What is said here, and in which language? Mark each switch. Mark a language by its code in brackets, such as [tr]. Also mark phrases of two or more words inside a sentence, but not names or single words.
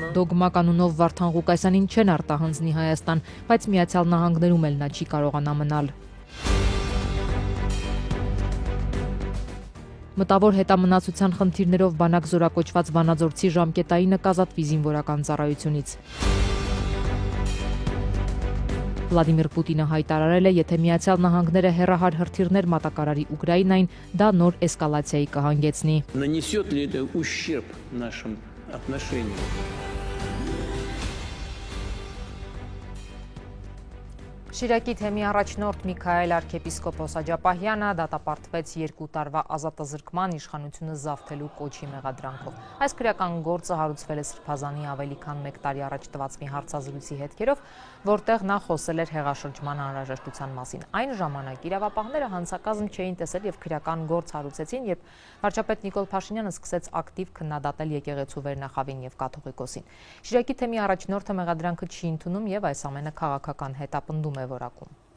[hy] Դոգմա կանունով Վարդան Ղուկասյանին չեն արտահանձնի Հայաստան, բայց Միացյալ Նահանգներում էլ նա չի կարողանա մնալ։ Մտավոր հետամնացության խնդիրներով բանակ զորակոչված վանաձորցի ժամկետայինը կազատվի զինվորական ծառայությունից։ Վլադիմիր Պուտինը հայտարարել է, եթե Միացյալ Նահանգները հեռահար հրթիռներ մատակարարի Ուկրաինային, դա նոր էսկալացիայի կհանգեցնի։ [ru] Нанесет ли это ущерб нашим отношениям? [hy] Շիրակի թեմի առաջնորդ Միքայել arczepiskopos Աջապահյանը դատապարտվեց 2 տարվա ազատազրկման իշխանությունը զավթելու կոչի մեղադրանքով։ Այս քրեական գործը հարուցվել է Սրբազանի ավելի քան 1 տարի առաջ տված մի հարցազրույցի հետքերով, որտեղ նա խոսել էր հեղաշրջման անհրաժեշտության մասին։ Այն ժամանակ իրավապահները հանցակազմ չէին տեսել եւ քրեական գործ հարուցեցին, երբ վարչապետ Նիկոլ Փաշինյանը սկսեց ակտիվ քննադատել եկեղեցու վերնախավին եւ կաթողիկոսին։ Շիրակի թեմի առաջնորդը մեղադրանքը չի ընդունում եւ այս ամենը քաղաքական հետապնդում է որակում։